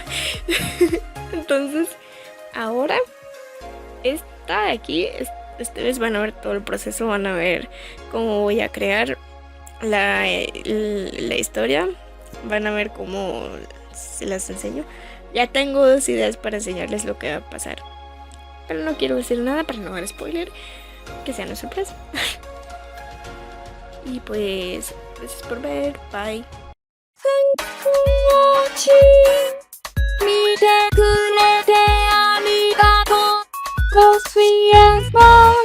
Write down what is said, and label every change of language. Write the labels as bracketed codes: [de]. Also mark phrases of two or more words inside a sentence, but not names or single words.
[es] Entonces, ahora, esta de aquí, ustedes van a ver todo el proceso, van a ver cómo voy a crear la historia, van a ver cómo se las enseño. Ya tengo 2 ideas para enseñarles lo que va a pasar, pero no quiero decir nada para no dar spoiler, que sea una sorpresa. Y pues, gracias por ver, bye. [ja] 見てくれてありがとう。 [en] Go sweet and small